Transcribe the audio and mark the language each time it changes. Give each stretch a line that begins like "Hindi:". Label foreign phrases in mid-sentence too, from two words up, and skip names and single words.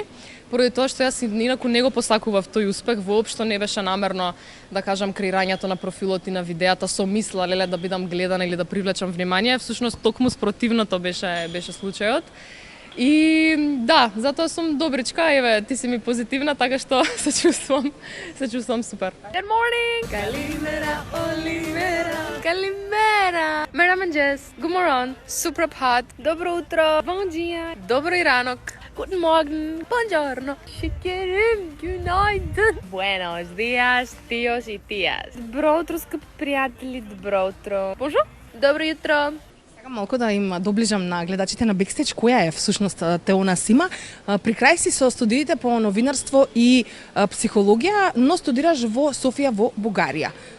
Macedonian: Поради тоа што јас инаку не го посакував тој успех, воопшто не беше намерно да кажам креирањето на профилот и на видеата со мисла леле да бидам гледана или да привлечам внимание. Всушност токму спротивното беше случајот. И да, затоа сум добричка, еве, ти си ми позитивна, така што се чувствувам супер.
English: Good morning!
Greek: Καλημέρα, Olivera, Καλημέρα!
English: Merhaba Jess, good morning, Suprabhat,
Macedonian: добро утро,
Portuguese: bom dia,
Macedonian: добро иранок,
German: guten morgen,
Turkish: buongiorno, şekerim, günaydın,
Spanish: buenos dias, tios и tias.
Bulgarian: Добро утро, скъпи приятели, добро утро.
Croatian: Bonjour, dobro jutro.
Macedonian: Малку да им доближам на гледачите на Бекстејдж која е всушност Теона Сима. При крај си со студиите по новинарство и психологија, но студираш во Софија во Бугарија.